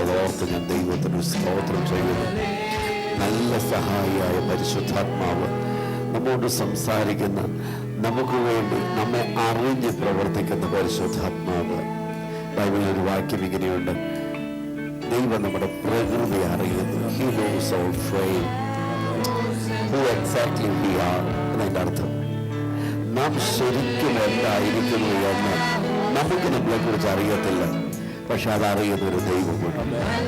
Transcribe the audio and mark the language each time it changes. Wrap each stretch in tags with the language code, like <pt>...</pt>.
<ml>അതോർത്ത് ഞാൻ ദൈവത്തിന് സ്തോത്രം ചെയ്യുന്നു. നല്ല സഹായിയായ പരിശുദ്ധാത്മാവ് നമ്മോട് സംസാരിക്കുന്ന, നമുക്ക് വേണ്ടി നമ്മെ അറിഞ്ഞ് പ്രവർത്തിക്കുന്ന പരിശുദ്ധാത്മാവ്. ബൈബിളിൽ ഒരു വാക്യം ഇങ്ങനെയുണ്ട്, ദൈവം നമ്മുടെ പ്രകൃതി അറിയുന്നു.</ml> <en>He knows our frame, who exactly we are.</en> <ml>എന്നതിൻ്റെ അർത്ഥം നാം ശരിക്കും എന്തായിരിക്കുന്നു എന്ന് നമുക്ക് നമ്മളെ കുറിച്ച് അറിയത്തില്ല, പക്ഷെ അതറിയുന്നൊരു ദൈവമുണ്ട്.</ml>